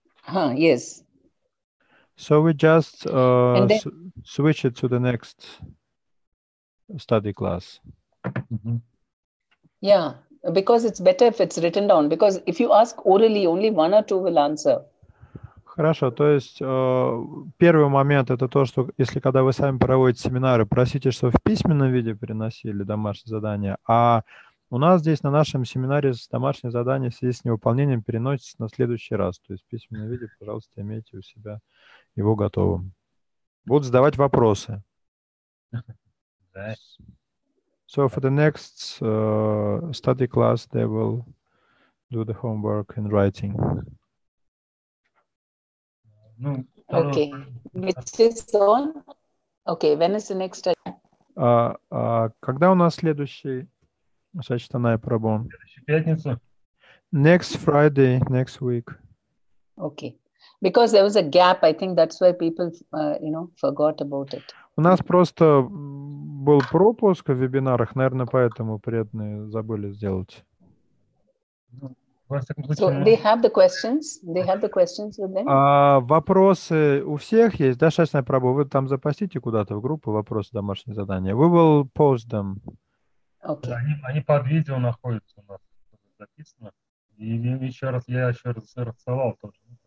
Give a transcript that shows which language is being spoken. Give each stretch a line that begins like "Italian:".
English: Yes. So we just switch it to the next study class. Yeah, because it's better if it's written down. Because if you ask orally, only one or two will answer.
Russian: Хорошо, то есть первый момент это то, что если когда вы сами проводите семинары, просите, чтобы в письменном виде приносили домашние задания, а у нас здесь на нашем семинаре домашние задания в связи с невыполнением переносятся на следующий раз. То есть в письменном виде, пожалуйста, имейте у себя его готовым. Будут задавать вопросы.
English: So for the next study class, they will do the homework in writing. Okay, which is on? Okay, when is the next study?
Russian: Когда у нас следующий Сачтанай Прабhu? Пятницу.
English: Next Friday, next week. Okay, because there was a gap, I think that's why people, forgot about it.
Russian: У нас просто был пропуск в вебинарах, наверное, поэтому преданные забыли сделать.
English: So they have the questions. They have the questions with them.
Russian: Вопросы у всех есть, да, Шачтанай Прабhu? Вы там запостите куда-то в группу вопросы, домашние задания.
English: We will post them. Okay.
Russian: Они под видео находятся у нас записано. И я еще раз рассылал тоже.